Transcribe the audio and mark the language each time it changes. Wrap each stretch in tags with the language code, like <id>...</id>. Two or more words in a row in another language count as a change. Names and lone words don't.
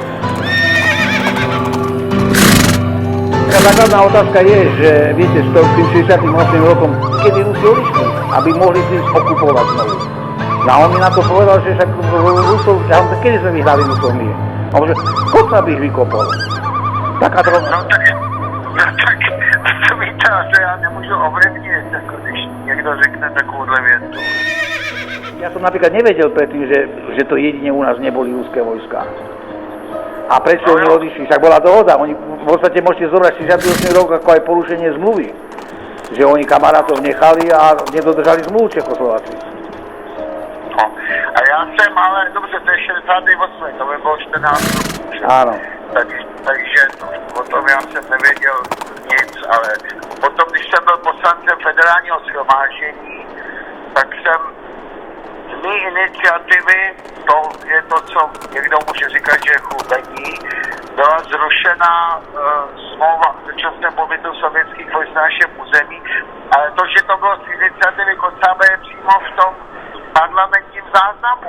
<sk>Taká základná otázka je, že viete, s tým 68 rokom, kedy Rusi odišli, aby mohli si okupovať znovu. No a on mi na to povedal, že však Rusov, kedy sme vyhrali Rusov my? A on že, koľko by ich vykopol? Taká to...</sk> <cs>No tak, to víte, že já nemůžu ovlivnit, jako když někdo řekne takovouhle větu.</cs> <sk>Ja som napríklad nevedel predtým, že to jedine u nás neboli ruské vojská. A prečo oni odišli? Však bola dohoda. Oni v podstate môžete zobrať 68 rok ako aj porušenie zmluvy. Že oni kamarátov nechali a nedodržali zmluvu Čechoslováci. No.</sk> <cs>A já jsem, ale dobře, to je 68, to by bylo 14 roků.</cs> <sk>Áno.</sk> <cs>Takže o tom já jsem nevěděl nic, ale potom, když jsem byl poslancem federálního shromáždění, tak jsem z mý iniciativy, to je to, co někdo může říkat, že je chlubení, byla zrušena smlouva o dočasném pobytu sovětských vojsk na našem území, ale to, že to bylo z iniciativy Kocábe, je přímo v tom parlamentním záznamu.</cs>